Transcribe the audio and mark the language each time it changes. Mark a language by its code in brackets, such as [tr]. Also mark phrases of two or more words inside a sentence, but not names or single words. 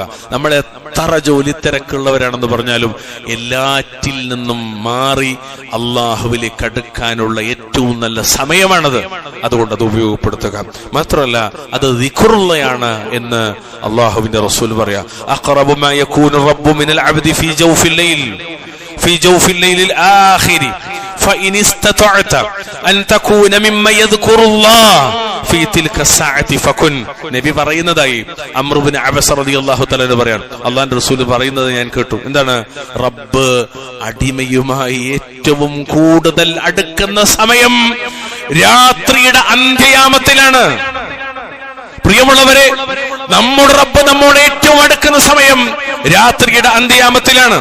[ml] നമ്മൾ എത്ര ജോലി തിരക്കുള്ളവരാണെന്ന് പറഞ്ഞാലും എല്ലാറ്റിൽ നിന്നും മാറി അള്ളാഹുവിലേക്ക് അടുക്കാനുള്ള ഏറ്റവും നല്ല സമയമാണത്. അതുകൊണ്ട് അത് ഉപയോഗപ്പെടുത്തുക. മാത്രമല്ല, അത് ദിക്റുള്ളയാണ് എന്ന് അള്ളാഹുവിന്റെ റസൂൽ പറയാ. [ar] أقرب ما يكون الرب من العبد في جوف الليل في جوف الليل الآخر فإن استطعت أن تكون ممن يذكر الله في تلك الساعة فكن. [ml] നബി പറയുന്നതായി അംർ ഇബ്നു അബസ റളിയല്ലാഹു തആല പറയാണ്, അല്ലാഹുവിന്റെ റസൂൽ പറയുന്നത് ഞാൻ കേട്ടു. എന്താണ്? റബ്ബ് അടിമയുമായി ഏറ്റവും കൂടുതൽ അടുക്കുന്ന സമയം രാത്രിയുടെ അന്ത്യയാമത്തിലാണ്. പ്രിയമുള്ളവരെ, നമ്മുടെ റബ്ബ് നമ്മോട് ഏറ്റവും അടുക്കുന്ന സമയം രാത്രിയുടെ അന്ത്യയാമത്തിലാണ്.